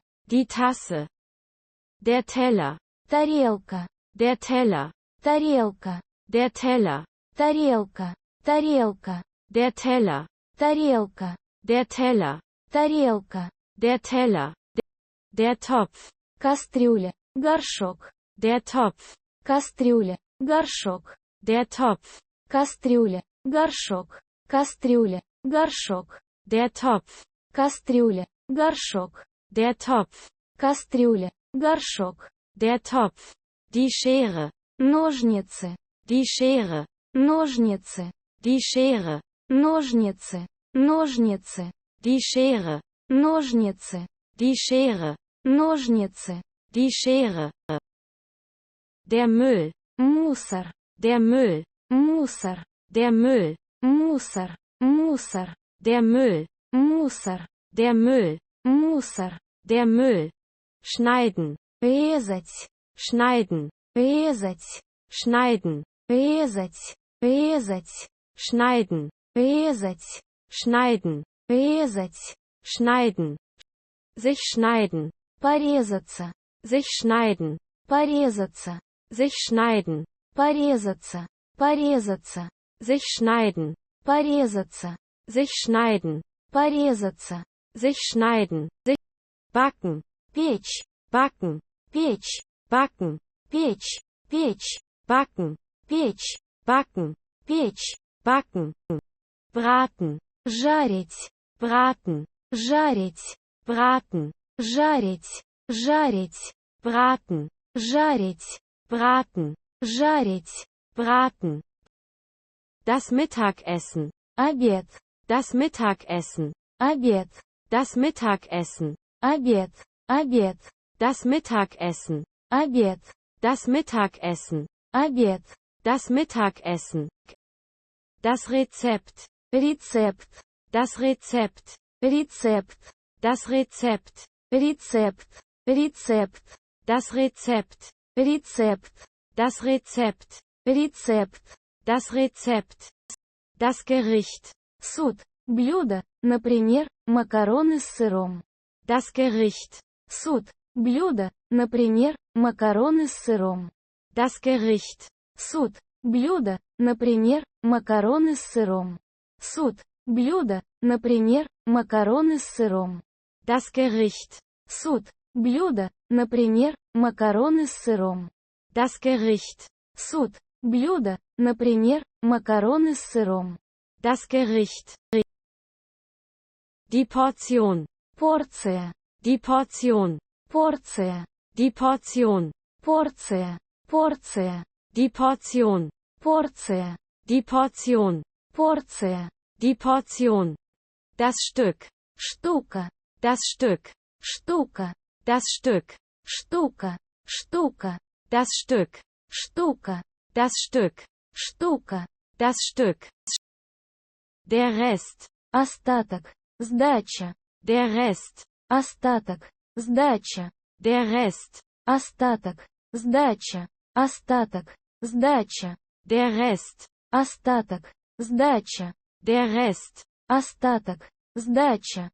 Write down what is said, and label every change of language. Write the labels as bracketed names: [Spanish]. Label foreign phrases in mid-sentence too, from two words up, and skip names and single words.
[German] Die Tasse. Der Teller. [Russian] Тарелка. [German] Der Teller. [Russian] тарелка, [German] Der Teller. [Russian] тарелка, тарелка, [German] Der Teller. [Russian] тарелка, [German] Der Teller. [Russian] тарелка, [German] Der Teller. Der Topf. [Russian] кастрюля, горшок, [German] Der Topf. [Russian] кастрюля, горшок, [German] Der Topf. [Russian] кастрюля, горшок, кастрюля, горшок, [German] Der Topf. [Russian] кастрюля, горшок, [German] Der Topf. [Russian] кастрюля, горшок, [German] Der Topf. Die Schere. [Russian] ножницы, [German] Die Schere. [Russian] ножницы, [German] Die Schere. [Russian] ножницы, ножницы, [German] Die Schere. [Russian] ножницы, [German] Die Schere. [Russian] ножницы, [German] Die Schere. Der Müll. [Russian] мусор, [German] Der Müll. [Russian] мусор, [German] Der Müll. [Russian] мусор, мусор, [German] Der Müll. [Russian] мусор, [German] Der Müll. [Russian] мусор, [German] Der Müll. Schneiden. [Russian] резать, [German] Schneiden. [Russian] резать, [German] Schneiden. [Russian] резать, резать, [German] Schneiden. [Russian] резать, [German] Schneiden. [Russian] резать, [German] Schneiden. Sich schneiden. [Russian] порезаться, [German] Sich schneiden. [Russian] порезаться, [German] Sich schneiden. [Russian] порезаться, порезаться, [German] Sich schneiden. [Russian] порезаться, [German] Sich schneiden. [Russian] порезаться, [German] Sich schneiden. Sich backen. [Russian] печь, [German] Backen. [Russian] печь, [German] Backen. [Russian] печь, печь, [German] Backen. [Russian] печь, [German] Backen. [Russian] печь, [German] Backen. Braten. [Russian] жарить, [German] Braten. [Russian] жарить, [German] Braten. [Russian] жарить, жарить, [German] Braten. [Russian] жарить, [German] Braten. [Russian] жарить, [German] Braten. Das Mittagessen. [Russian] обед, [German] Das Mittagessen. [Russian] обед, [German] Das Mittagessen. [Russian] обед, обед, [German] Das Mittagessen. [Russian] обед, [German] Das Mittagessen. [Russian] обед, [German] Das Mittagessen. Das Rezept. [Russian] рецепт, [German] Das Rezept. [Russian] рецепт, [German] Das Rezept. [Russian] рецепт, рецепт, [German] Das Rezept. [Russian] рецепт, [German] Das Rezept. [Russian] рецепт, [German] Das Rezept. Das Gericht. [Russian] суд, блюдо, например, макароны с сыром. [German] Das Gericht. [Russian] Суд, блюдо, например, макароны с сыром. [German] Das Gericht. [Russian] Суд, блюдо, например, макароны с сыром. Суд, блюдо, например, макароны с сыром. [German] Das Gericht. [Russian] Суд, блюдо, например, макароны с сыром. [German] Das Gericht. [Russian] Суд, блюдо, например, макароны с сыром. [German] Das Gericht. Die Portion. [Russian] Порция, [German] Die Portion. [Russian] порция, [German] Die Portion. [Russian] порция, порция, [German] Die Portion. [Russian] порция, [German] Die Portion. [Russian] порция, [German] Die Portion. Das Stück. [Russian] штука, [German] Das Stück. [Russian] штука, [German] Das Stück. [Russian] штука, штука, [German] Das Stück. [Russian] штука, [German] Das Stück. [Russian] штука, [German] Das Stück. Der Rest. [Russian] остаток, сдача, [German] Der Rest. [Russian] остаток, сдача, [German] Der Rest. [Russian] остаток, сдача, остаток, сдача, [German] Der Rest. [Russian] остаток, сдача, [German] Der Rest. [Russian] остаток, сдача,